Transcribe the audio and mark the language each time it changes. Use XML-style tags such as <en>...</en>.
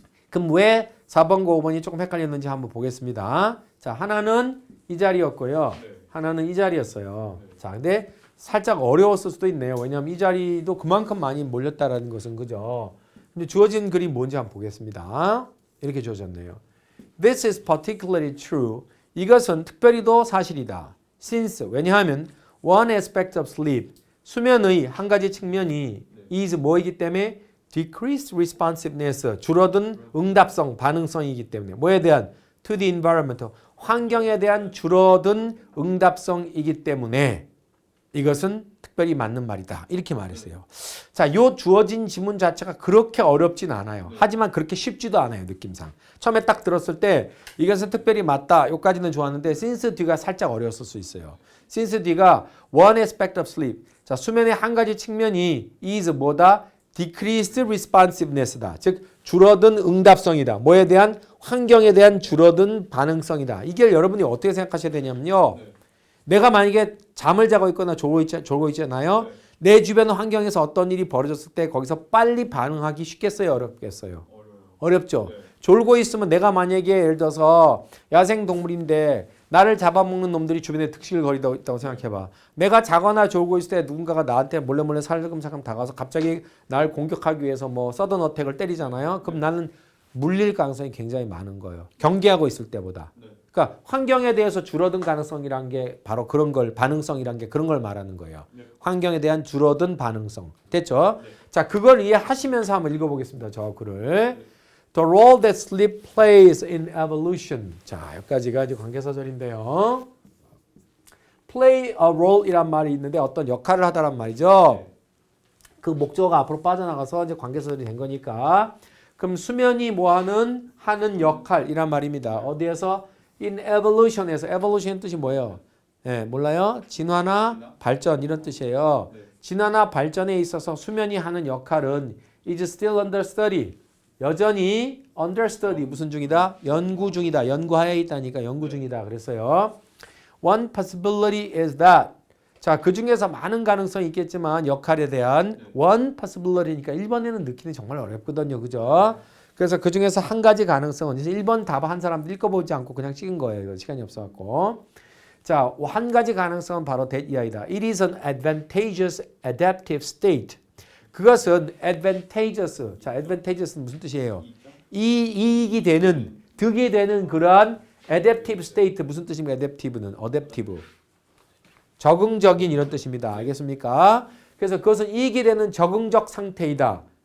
<ko>그럼 왜 4번과 5번이 조금 헷갈렸는지 한번 보겠습니다. 자, 하나는 이 자리였고요. 하나는 이 자리였어요. 자, 근데 살짝 어려웠을 수도 있네요. 왜냐하면 이 자리도 그만큼 많이 몰렸다라는 것은 그죠. 근데 주어진 글이 뭔지 한번 보겠습니다. 이렇게 주어졌네요.</ko> <en>This is particularly true.</en> <ko>이것은 특별히도 사실이다.</ko> <en>Since</en> <ko>왜냐하면</ko> <en>one aspect of sleep</en> <ko>수면의 한 가지 측면이 is 뭐이기 때문에</ko> <en>decreased responsiveness</en> <ko>줄어든 응답성 반응성이기 때문에 뭐에 대한</ko> <en>to the environment</en> <ko>환경에 대한 줄어든 응답성이기 때문에 이것은 특별히 맞는 말이다. 이렇게 말했어요. 자, 요 주어진 지문 자체가 그렇게 어렵진 않아요. 하지만 그렇게 쉽지도 않아요. 느낌상. 처음에 딱 들었을 때 이것은 특별히 맞다. 요까지는 좋았는데 since 뒤가 살짝 어려웠을 수 있어요.</ko> <en>since</en> <ko>뒤가</ko> <en>one aspect of sleep.</en> <ko>자, 수면의 한 가지 측면이 is 뭐다?</ko> <en>decreased responsiveness</en> <ko>다. 즉 줄어든 응답성이다. 뭐에 대한 환경에 대한 줄어든 반응성이다. 이게 여러분이 어떻게 생각하셔야 되냐면요. 내가 만약에 잠을 자고 있거나 졸고 있잖아요. 내 주변 환경에서 어떤 일이 벌어졌을 때 거기서 빨리 반응하기 쉽겠어요? 어렵겠어요? 어렵죠. 졸고 있으면 내가 만약에 예를 들어서 야생동물인데 나를 잡아먹는 놈들이 주변에 득실을 거리고 있다고 생각해봐. 내가 자거나 졸고 있을 때 누군가가 나한테 몰래 살금살금 다가와서 갑자기 날 공격하기 위해서 뭐 서든 어택을 때리잖아요. 그럼 나는 물릴 가능성이 굉장히 많은 거예요. 경계하고 있을 때보다. 그러니까 환경에 대해서 줄어든 가능성이란 게 바로 그런 걸 반응성이란 게 그런 걸 말하는 거예요. 환경에 대한 줄어든 반응성. 됐죠? 자, 그걸 이해하시면서 한번 읽어보겠습니다. 저 글을.</ko> <en>The role that sleep plays in evolution.</en> <ko>자, 여기까지가 이제 관계사절인데요. play a role이란 말이 있는데 어떤 역할을 하다란 말이죠. 그 목적어가 앞으로 빠져나가서 이제 관계사절이 된 거니까. 그럼 수면이 하는 역할이란 말입니다. 어디에서?</ko> <en>In evolution</en> <ko>에서. evolution 뜻이 뭐예요? 네, 몰라요? 진화나 발전 이런 뜻이에요. 진화나 발전에 있어서 수면이 하는 역할은</ko> <en>is still under study.</en> <ko>여전히 under study 무슨 중이다? 연구 중이다. 연구하에 있다니까 연구 중이다. 그랬어요.</ko> <en>One possibility is that.</en> <ko>자, 그 중에서 많은 가능성이 있겠지만 역할에 대한</ko> <en>one possibility</en> <ko>니까 1번에는 넣기는 정말 어렵거든요. 그죠? 그래서 그 중에서 한 가지 가능성은 이제 1번 답 한 사람도 읽어보지 않고 그냥 찍은 거예요. 시간이 없어갖고. 자, 한 가지 가능성은 바로 that 이하이다.</ko> <en>It is an advantageous adaptive state.</en> <ko>그것은 advantageous. 자, advantageous는 무슨 뜻이에요? 이익이 되는, 득이 되는 그러한</ko> <en>adaptive state.</en> <ko>무슨 뜻입니까? adaptive는 adaptive. 적응적인 이런 뜻입니다. 알겠습니까? 그래서 그것은 이익이 되는 적응적 상태이다.</ko>